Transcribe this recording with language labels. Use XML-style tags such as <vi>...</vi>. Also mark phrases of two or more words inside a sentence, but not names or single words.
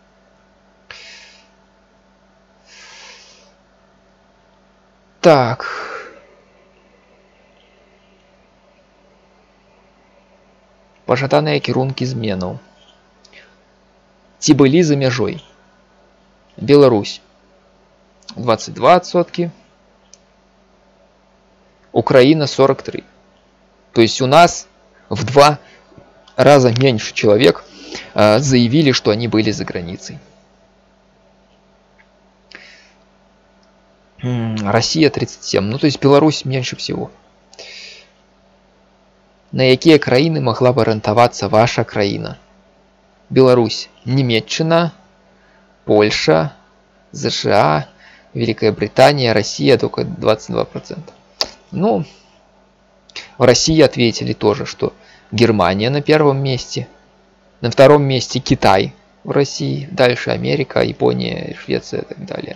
<be>Так. Пажаданыя кірункі зменаў. Ці былі за мяжой? Беларусь 22%,</be> <ru>Украина 43%. То есть у нас в 2 раза меньше человек заявили, что они были за границей. Россия 37%, ну то есть Беларусь меньше всего.</ru> <be>На якія краіны могла бы арыентавацца ваша краіна?</be> <uk>Беларусь, Немеччина, Польша,</uk> <ru>США, Великая Британия, Россия только 22%. Ну, в России ответили тоже, что Германия на 1-м месте, на 2-м месте Китай в России, дальше Америка, Япония, Швеция и так далее.</ru>